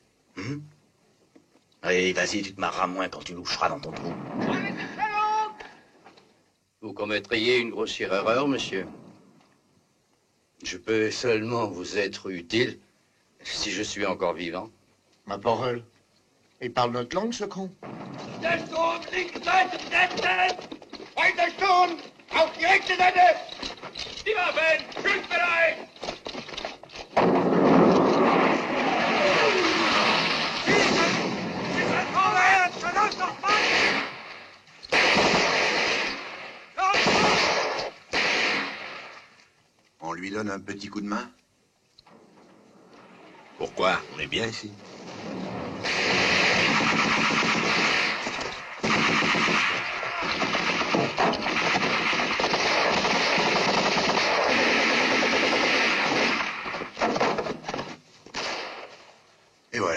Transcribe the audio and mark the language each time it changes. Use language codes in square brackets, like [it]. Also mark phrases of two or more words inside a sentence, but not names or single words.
[fr] Allez, vas-y, tu te marreras moins quand tu loucheras dans ton trou. Vous commettriez une grossière erreur, monsieur. Je peux seulement vous être utile si je suis encore vivant. Ma parole. Il parle notre langue, ce con. [de] Der Sturm, linke Seite besetzen! Weiter Sturm! Auf die rechte Seite! Die Waffen! Schussbereit! Schießen! Vorwärts! Verdammt noch Mann! [fr] On lui donne un petit coup de main? Pourquoi? On est bien ici. Et voilà.